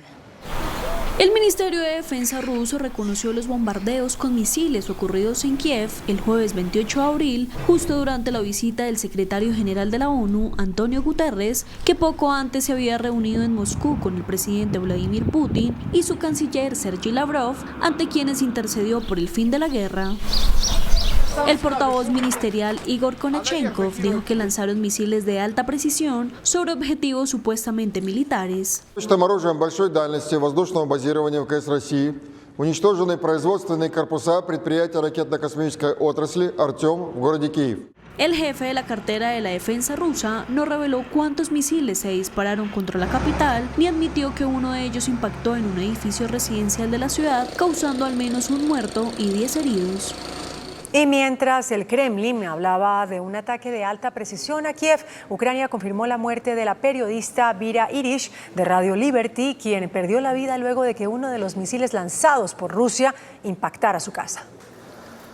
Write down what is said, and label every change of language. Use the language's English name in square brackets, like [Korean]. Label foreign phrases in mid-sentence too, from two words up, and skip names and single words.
[Spanish] El Ministerio de Defensa ruso reconoció los bombardeos con misiles ocurridos en Kiev el jueves 28 de abril, justo durante la visita del secretario general de la ONU, Antonio Guterres, que poco antes se había reunido en Moscú con el presidente Vladimir Putin y su canciller Sergei Lavrov, ante quienes intercedió por el fin de la guerra. El portavoz ministerial Igor Konachenkov dijo que lanzaron misiles de alta precisión sobre objetivos supuestamente militares. [Russian] Уничтожены производственные корпуса предприятия ракетно-космической отрасли «Артем» в городе Киев. [Spanish] El jefe de la cartera de la defensa rusa no reveló cuántos misiles se dispararon contra la capital, ni admitió que uno de ellos impactó en un edificio residencial de la ciudad, causando al menos un muerto y 10 heridos. Y mientras el Kremlin hablaba de un ataque de alta precisión a Kiev, Ucrania confirmó la muerte de la periodista Vira Irish de Radio Liberty, quien perdió la vida luego de que uno de los misiles lanzados por Rusia impactara su casa.